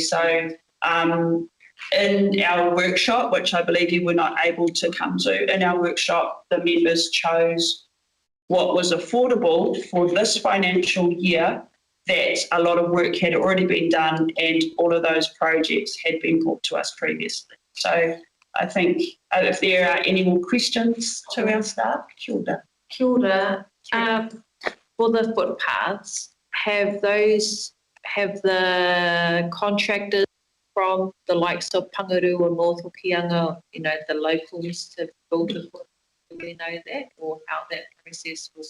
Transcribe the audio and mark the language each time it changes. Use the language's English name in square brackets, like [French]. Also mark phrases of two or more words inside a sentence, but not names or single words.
[English] So in our workshop, which I believe you were not able to come to, in our workshop, the members chose what was affordable for this financial year, that a lot of work had already been done and all of those projects had been brought to us previously. So I think if there are any more questions to our staff, [Māori] Kia ora. Kia ora. [English] For the footpaths, have the contractors from the likes of Pangaru or North Hokianga, the locals to build a footpath? Do we know that, or how that process was?